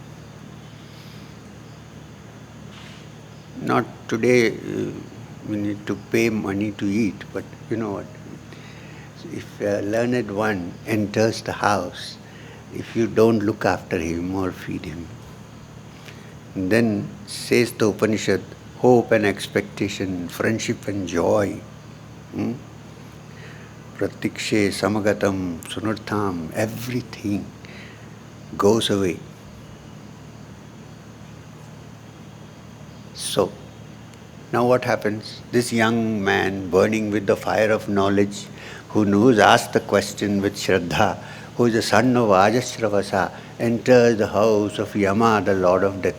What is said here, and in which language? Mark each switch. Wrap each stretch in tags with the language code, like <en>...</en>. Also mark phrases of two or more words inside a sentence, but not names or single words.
<en>Not today we need to pay money to eat, but you know what? If a learned one enters the house, if you don't look after him or feed him, then says the Upanishad, hope and expectation, friendship and joy,</en> <sa>pratikshe samagatam sunartham,</sa> <en>everything goes away. So, now what happens? This young man burning with the fire of knowledge, who's asked the question with Shraddha, who is the son of Ajasravasa, enters the house of Yama, the Lord of Death.</en>